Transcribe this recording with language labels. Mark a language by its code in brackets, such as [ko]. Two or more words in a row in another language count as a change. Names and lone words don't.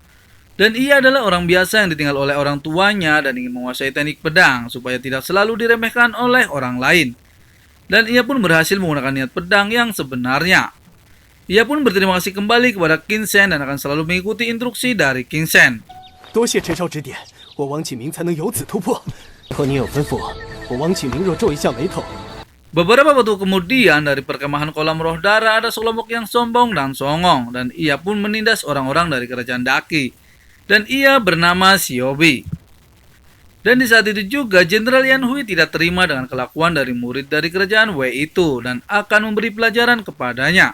[id] Dan ia adalah orang biasa yang ditinggal oleh orang tuanya dan ingin menguasai teknik pedang supaya tidak selalu diremehkan oleh orang lain. Dan ia pun berhasil menggunakan niat pedang yang sebenarnya. Ia pun berterima kasih kembali kepada Qin Shen dan akan selalu mengikuti instruksi dari Qin Shen. [zh] 多谢陈少指点，我王启明才能由此突破。以后您有吩咐，我王启明若皱一下眉头， [id] Beberapa waktu kemudian dari perkemahan kolam roh darah ada sekelompok yang sombong dan songong, dan ia pun menindas orang-orang dari kerajaan Daqi. Dan ia bernama Xiaobi. Dan di saat itu juga Jenderal Yan Hui tidak terima dengan kelakuan dari murid dari kerajaan Wei itu dan akan memberi pelajaran kepadanya.